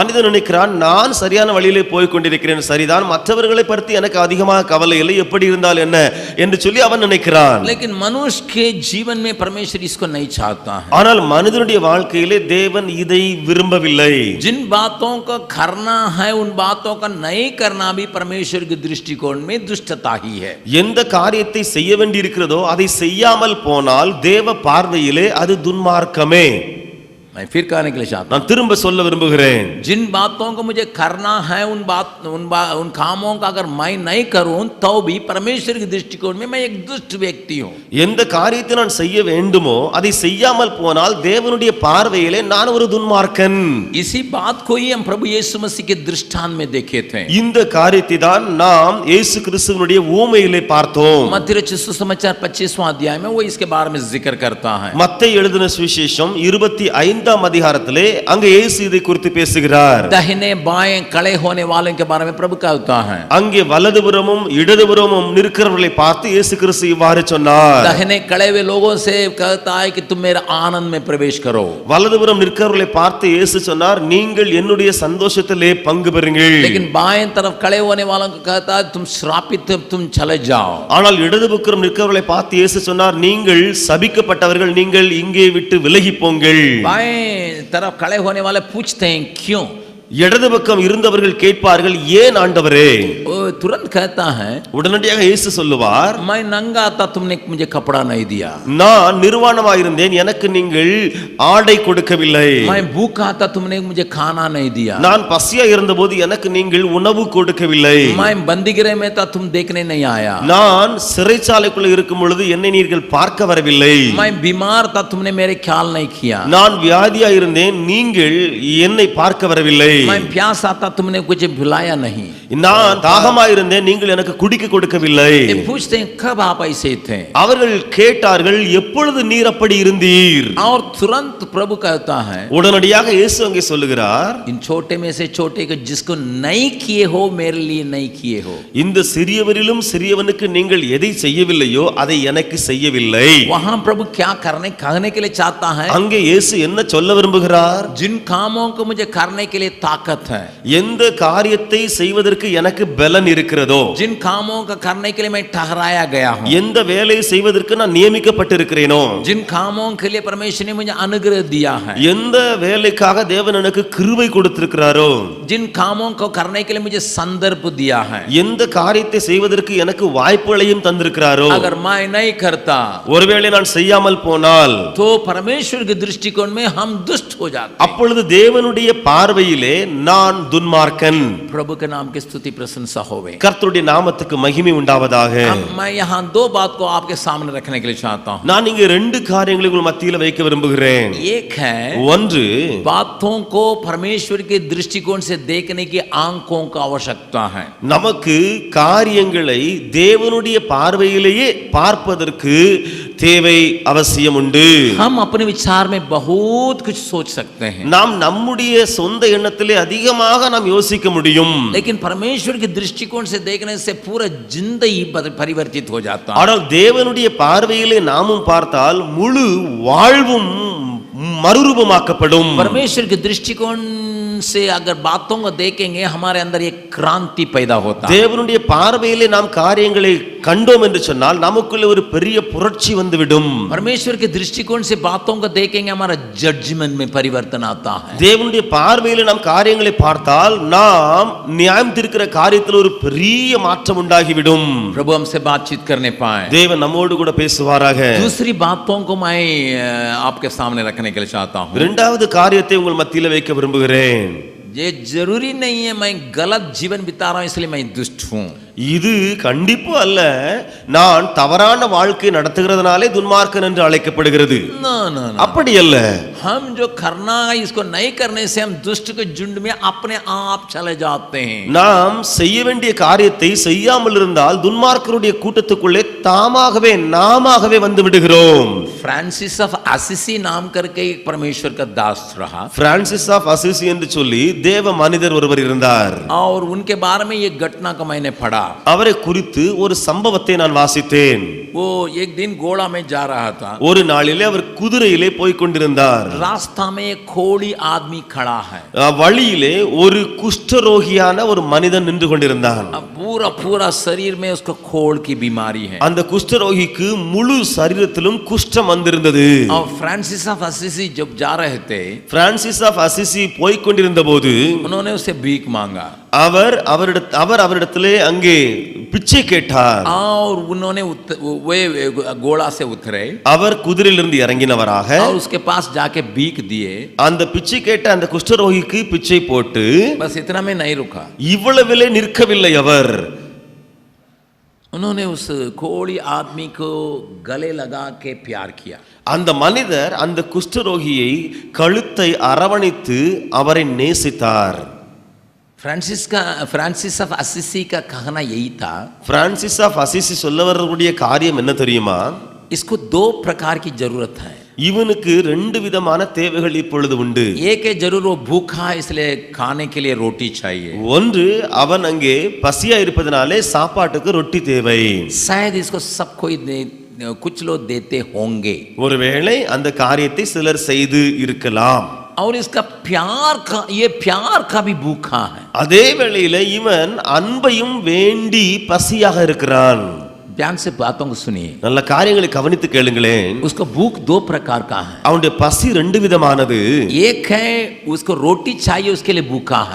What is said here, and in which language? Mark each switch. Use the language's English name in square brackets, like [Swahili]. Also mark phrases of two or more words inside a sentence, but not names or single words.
[Tamil] மனிதன் நினைக்கிறான், நான் சரியான வழியிலே போய் கொண்டிருக்கிறேன், சரிதான், மற்றவர்களை பற்றி எனக்கு அதிகமாக கவலை இல்லை, எப்படி இருந்தால் என்ன என்று சொல்லி அவன் நினைக்கிறான். [Hindi] लेकिन मनुष्य के जीवन में परमेश्वर इसको नहीं चाहता है. [Tamil] ஆனால் மனிதனுடைய வாழ்க்கையிலே தேவன் இதை விரும்பவில்லை. [Hindi] जिन बातों को करना है उन बातों का नहीं करना भी परमेश्वर के दृष्टिकोण में दुष्टता ही है. [Tamil] எந்த காரியத்தை செய்ய வேண்டியிருக்கிறதோ அதை செய்யாமல் போனால் தேவ பார்வையிலே அது துன்மார்க்கமே. [Hindi] मैं फिर कहने के लिए चाहता [Tamil] நான் திரும்ப சொல்ல விரும்புகிறேன். [Hindi] हूं, जिन बातों को मुझे करना है उन कामों का अगर मैं नहीं करूं तो भी परमेश्वर के दृष्टिकोण में मैं एक दुष्ट व्यक्ति हूं. [Tamil] எந்த காரியத்தை நான் செய்ய வேண்டுமோ அதை செய்யாமல் போனால் தேவனுடைய பார்வையிலே நான் ஒரு துன்மார்க்கன். [Hindi] इसी बात को ही हम प्रभु यीशु मसीह के दृष्टांत में देखे थे. [Tamil] இந்த காரியத்தை தான் நாம் இயேசு கிறிஸ்துவினுடைய ஊமையிலே பார்த்தோம். [Hindi] मत्ती रचित सुसमाचार 25वां अध्याय में वो इसके बारे में जिक्र करता है. [Tamil] மத்தேயு எழுதின சுவிசேஷம் 25ஆம் அதிகாரத்திலே அங்க இயேசு இதை குறித்து பேசுகிறார். [Hindi] दाहिने बाएं खड़े होने वालों के बारे में प्रभु कहता है. [Tamil] அங்கே வலதுபுறமும் இடதுபுறமும் நிற்கிறவர்களை பார்த்து இயேசு கிறிஸ்து இவ்வாறு சொன்னார். [Hindi] दाहिने खड़े हुए लोगों से कहता है कि तुम मेरे आनंद में प्रवेश करो. [Tamil] வலதுபுறம் நிற்கிறவர்களை பார்த்து இயேசு சொன்னார், நீங்கள் என்னுடைய சந்தோஷத்திலே பங்கு பெறுங்கள். [Hindi] लेकिन बाएं तरफ खड़े होने वालों को कहता है तुम श्रापित, तुम चले जाओ. [Tamil] ஆனால் இடதுபுறம் நிற்கிறவர்களை பார்த்து இயேசு சொன்னார், நீங்கள் சபிக்கப்பட்டவர்கள், நீங்கள் இங்கே விட்டு விலகி போங்கள். [Hindi] बाएं तरफ खड़े होने वाले पूछते हैं क्यों. [Tamil] இடது பக்கம் இருந்தவர்கள் கேட்பார்கள், ஏன் ஆண்டவரே? [Hindi] वो तुरंत कहता है [Tamil] உடனடியாக இயேசு சொல்லுவார், [Hindi] मैं नंगा था, तुमने मुझे कपड़ा नहीं दिया. [Tamil] நான் நிர்வாணமாயிருந்தேன், எனக்கு நீங்கள் ஆடை கொடுக்கவில்லை. [Hindi] मैं भूखा था, तुमने मुझे खाना नहीं दिया. [Tamil] நான் பசியா இருந்தபோது எனக்கு நீங்கள் உணவு கொடுக்கவில்லை. [Hindi] मैं बंदीगृह में था, तुम देखने नहीं आया. [Tamil] நான் சிறைச்சாலைக்குள்ள இருக்கும் பொழுது என்னை நீங்கள் பார்க்க வரவில்லை. [Hindi] मैं बीमार था, तुमने मेरे ख्याल नहीं किया. [Tamil] நான் வியாதியா இருந்தேன், நீங்கள் என்னை பார்க்க வரவில்லை. [Hindi] मैं प्यास आता, तुमने कुछ पिलाया नहीं. [Tamil] நான் தாகமாயிருந்தேன், நீங்கள் எனக்கு குடிக்க கொடுக்கவில்லை. [Hindi] ये पूछते हैं कब आप ऐसे थे. [Tamil] அவர்கள் கேட்டார்கள், எப்பொழுது நீர் அப்படி இருந்தீர்? [Hindi] और तुरंत प्रभु कहता है [Tamil] உடனடியாக இயேசு அங்கே சொல்லுகிறார், [Hindi] इन छोटे में से छोटे को जिसको नहीं किए हो मेरे लिए नहीं किए हो. [Tamil] இந்த சிறியவரிலும் சிறியவனுக்கு நீங்கள் எதை செய்யவில்லையோ அதை எனக்கு செய்யவில்லை. [Hindi] वहां प्रभु क्या कहने के लिए चाहता है. [Tamil] அங்கே இயேசு என்ன சொல்ல விரும்புகிறார்? [Hindi] जिन कामों को मुझे करने के लिए ताकत है, [Tamil] எந்த காரியத்தை செய்வதற்கு எனக்கு பலன் இருக்கிறதோ, [Hindi] जिन कामों का करने के लिए मैं ठहराया गया हूं, [Tamil] எந்த வேலையை செய்வதற்கு நான் நியமிக்கப்பட்டிருக்கிறேனோ, [Hindi] जिन कामों के लिए परमेश्वर ने मुझे अनुग्रह दिया है, [Tamil] எந்த வேலைக்காக தேவன் எனக்கு கிருபை கொடுத்திருக்கிறாரோ, [Hindi] जिन कामों को करने के लिए मुझे संदर्भ दिया है, [Tamil] எந்த காரியத்தை செய்வதற்கு எனக்கு வாய்ப்புகளையும் தந்திருக்கிறாரோ, [Hindi] अगर मैं नहीं करता [Tamil] ஒருவேளை நான் செய்யாமல் போனால் [Hindi] तो परमेश्वर के दृष्टिकोण में हम दुष्ट हो जाते. [Tamil] அப்பொழுது தேவனுடைய பார்வையிலே நான் துன்மார்க்கன். [Hindi] प्रभु के नाम की स्तुति प्रशंसा होवे. [Tamil] கர்த்தருடைய நாமத்துக்கு மகிமை உண்டாவதாக. [Hindi] मैं यहाँ दो बात को आपके सामने रखने के लिए चाहता हूँ. [Tamil] நான் இங்க ரெண்டு காரியங்களை உங்கள் மத்தியில வைக்க விரும்புகிறேன். [Hindi] एक है [Tamil] ஒன்று, [Hindi] बातों को परमेश्वर के दृष्टिकोण से देखने की आंखों का आवश्यकता है. [Tamil] நமக்கு காரியங்களை தேவனுடைய பார்வையிலேயே பார்ப்பதற்கு தேவை, அவசியம் உண்டு. [Hindi] हम अपने विचार में बहुत कुछ सोच सकते हैं, [Tamil] நாம் நம்முடைய சொந்த எண்ணத்திலே அதிகமாக நாம் யோசிக்க முடியும். [Hindi] लेकिन परमेश्वर के दृष्टिकोण से देखने से पूरा जिंदगी परिवर्तित हो जाता है. [Tamil] ஆனால் தேவனுடைய பார்வையிலே நாமும் பார்த்தால் முழு வாழ்வும் மறுரூபமாக்கப்படும். [Hindi] परमेश्वर के दृष्टिकोण से अगर बातों को देखेंगे हमारे अंदर एक क्रांति पैदा होता है. [Tamil] தேவனுடைய பார்வையிலே நாம் காரியங்களை கண்டோம் என்று சொன்னால் நமக்குள்ள ஒரு பெரிய புரட்சி வந்துவிடும். [Hindi] परमेश्वर के दृष्टिकोण से बातों को देखेंगे हमारा जजमेंट में परिवर्तन आता है. [Tamil] தேவனுடைய பார்வையிலே நாம் காரியங்களை பார்த்தால் நாம் நியாயம் தீர்க்கிற காரியத்தில் ஒரு பெரிய மாற்றம் உண்டாகிவிடும். [Hindi] प्रभु हमसे बातचीत करने पाए. [Tamil] தேவன் நம்மோடு கூட பேசுவாராக. [Hindi] दूसरी बातों को मैं आपके सामने रखने के लिए चाहता हूँ. [Tamil] இரண்டாவது காரியத்தை உங்கள் மத்தியில வைக்க விரும்புகிறேன். [Hindi] ये जरूरी नहीं है मैं गलत जीवन बिता रहा हूं इसलिए मैं दुष्ट हूं. [Tamil] இது கண்டிப்பு அல்ல, நான் தவறான வாழ்க்கை நடத்துகிறதுனாலே துன்மார்க்கன் என்று அழைக்கப்படுகிறது. [Hindi] ना ना ना, [Tamil] அப்படி அல்ல. [Hindi] हम जो करना है इसको नहीं करने से हम दुष्ट के झुंड में अपने आप चले जाते हैं. [Tamil] நாம் செய்ய வேண்டிய காரியத்தை செய்யாமல் இருந்தால் துன்மார்க்கருடைய கூட்டத்துக்குள்ளே தாமாகவே நாமாகவே வந்து விடுகிறோம். [Hindi] फ्रांसिस ऑफ असिसी नाम करके एक परमेश्वर का दास रहा. [Tamil] பிரான்சிஸ் ஆஃப் அசிசி என்று சொல்லி தேவ மனிதர் ஒருவர் இருந்தார். [Hindi] और उनके बारे में ये घटना को मैंने पढ़ा. [Tamil] அவரை குறித்து ஒரு சம்பவத்தை நான் வாசித்தேன். [Hindi] वो एक दिन घोड़ा में जा रहा था. [Tamil] ஒரு நாளிலே அவர் குதிரையிலே போய் கொண்டிருந்தார். [Hindi] रास्ता में एक खोड़ी आदमी खड़ा है. [Tamil] வழியிலே ஒரு குஷ்டரோகியான ஒரு மனிதன் நின்று கொண்டிருந்தான். [Hindi] पूरा पूरा शरीर में उसको खोड़ की बीमारी है. [Tamil] அந்த குஷ்டரோகிக்கு முழு சரீரத்திலும் குஷ்டம் வந்திருந்தது. [Hindi] और फ्रांसिस ऑफ असिसी जब जा रहे थे [Tamil] பிரான்சிஸ் ஆஃப் அசிசி போய் கொண்டிருந்த போது [Hindi] उन्होंने उससे भीख मांगा. [Tamil] அவர் அவரிடத்திலே அங்கே பிச்சை கேட்டார். [Hindi] और उन्होंने वे घोड़ा से उतरे, [Tamil] அவர் குதிரையிலிருந்து இறங்கினவராக [Hindi] और उसके पास जाके भीख दिए. [Tamil] அந்த பிச்சை கேட்ட அந்த குஷ்டரோகிக்கு பிச்சை போட்டு [Hindi] बस इतना में नहीं रुका, [Tamil] இவ்வளவிலே நிற்கவில்லை. அவர் [Hindi] उन्होंने उस कोढ़ी आदमी को गले लगा के प्यार किया. [Tamil] அந்த மனிதர் அந்த குஷ்டரோகியை கழுத்தை அரவணைத்து அவரை நேசித்தார். [Hindi] फ्रांसिस ऑफ असिसी का कहना यही था. [Tamil] பிரான்சிஸ் ஆஃப் அசிசி சொல்ல வரக்கூடிய காரியம் என்ன தெரியுமா? [Hindi] इसको दो प्रकार की जरूरत है. [Tamil] இவனுக்கு ரெண்டு விதமான தேவைகள் இப்பொழுது உண்டு. [Hindi] एक है जरूर वो भूखा इसलिए खाने के लिए रोटी चाहिए. [Tamil] ஒன்று, அவன் அங்கே பசியா இருப்பதனாலே சாப்பாட்டுக்கு ரொட்டி தேவை. [Hindi] शायद इसको सब कोई कुछ लोग देते होंगे. [Tamil] ஒருவேளை அந்த காரியத்தை சிலர் செய்து இருக்கலாம். [Hindi] और इसका प्यार का भी भूखा है. [Tamil] அதே வேளையில இவன் அன்பையும் வேண்டி பசியாக இருக்கிறான். [Hindi] ध्यान से बातों को सुनिए. [Tamil] நல்ல காரியங்களை கவனித்து கேளுங்களேன். [Hindi] उसका भूख दो प्रकार का है. [Tamil] அவனுடைய பசி ரெண்டு விதமானது. [Hindi] एक है उसको रोटी चाहिए, उसके लिए भूखा है.